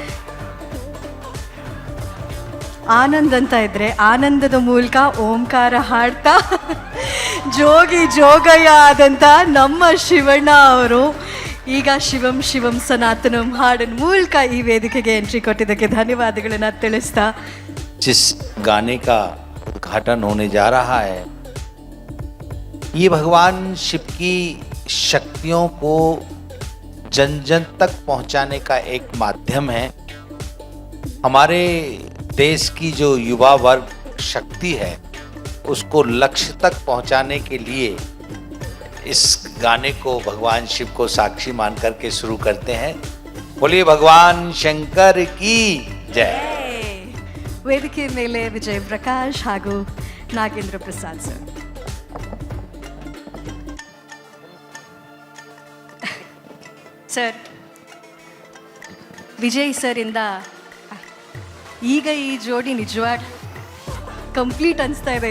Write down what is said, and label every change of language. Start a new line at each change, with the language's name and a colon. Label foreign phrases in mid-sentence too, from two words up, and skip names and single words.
Kannada: ಆನಂದ್ ಅಂತ ಇದ್ರೆ ಆನಂದದ ಮೂಲಕ ಓಂಕಾರ ಹಾಡ್ತಾ ಜೋಗಿ ಜೋಗಯ್ಯ ಆದಂಥ ನಮ್ಮ ಶಿವಣ್ಣ ಅವರು ಈಗ ಶಿವಂ ಶಿವಂ ಸನಾತನಂ ಹಾಡಿನ ಮೂಲಕ ಈ ವೇದಿಕೆಗೆ ಎಂಟ್ರಿ ಕೊಟ್ಟಿದ್ದಕ್ಕೆ ಧನ್ಯವಾದಗಳನ್ನ ತಿಳಿಸ್ತಾ,
Hindi: जिस गाने का उद्घाटन होने जा रहा है ये भगवान शिव की शक्तियों को जन जन तक पहुंचाने का एक माध्यम है. हमारे देश की जो युवा वर्ग शक्ति है उसको लक्ष्य तक पहुंचाने के लिए इस गाने को भगवान शिव को साक्षी मान करके शुरू करते हैं. बोलिए भगवान शंकर की जय.
Kannada: ವೇದಿಕೆ ಮೇಲೆ ವಿಜಯ್ ಪ್ರಕಾಶ್ ಹಾಗೂ ನಾಗೇಂದ್ರ ಪ್ರಸಾದ್ ಸರ್. ಸರ್, ವಿಜಯ್ ಸರ್ ಇಂದ ಈಗ ಈ ಜೋಡಿ ನಿಜವಾಗ್ ಕಂಪ್ಲೀಟ್ ಅನಿಸ್ತಾ ಇದೆ.